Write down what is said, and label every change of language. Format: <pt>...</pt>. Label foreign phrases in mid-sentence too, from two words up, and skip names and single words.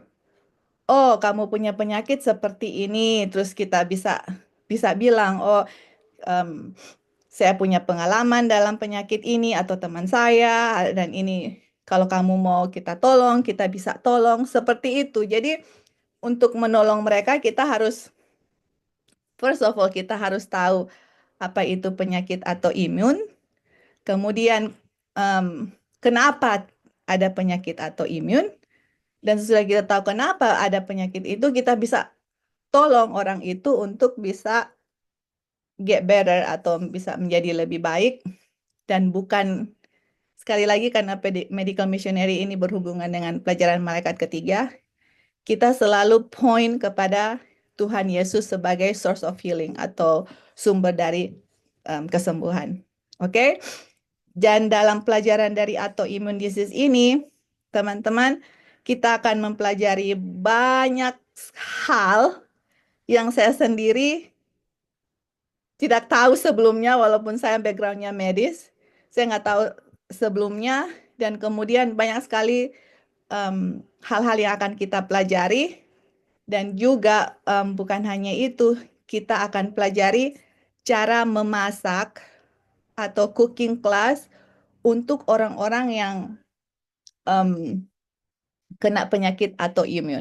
<id>Oh, kamu punya penyakit seperti ini, terus kita bisa bisa bilang, oh, em, saya punya pengalaman dalam penyakit ini atau teman saya dan ini kalau kamu mau kita tolong, kita bisa tolong seperti itu. Jadi untuk menolong mereka kita harus</id> <en>first of all</en> <id>kita harus tahu apa itu penyakit atau imun, kemudian kenapa ada penyakit atau imun dan sesudah kita tahu kenapa ada penyakit itu kita bisa tolong orang itu untuk bisa</id> <en>get better</en> <id>atau bisa menjadi lebih baik dan bukan sekali lagi karena</id> <en>medical missionary</en> <id>ini berhubungan dengan pelajaran malaikat ketiga, kita selalu point kepada Tuhan Yesus sebagai</id> <en>source of healing</en> <id>atau sumber dari kesembuhan. Oke? Dan dalam pelajaran dari</id> <en>autoimmune disease</en> <id>ini, teman-teman, kita akan mempelajari banyak hal yang saya sendiri tidak tahu sebelumnya, walaupun saya backgroundnya medis, saya nggak tahu sebelumnya, dan kemudian banyak sekali hal-hal yang akan kita pelajari, dan juga bukan hanya itu, kita akan pelajari cara memasak atau</id> <en>cooking class</en> <id>untuk orang-orang yang em, kena penyakit autoimun.</id>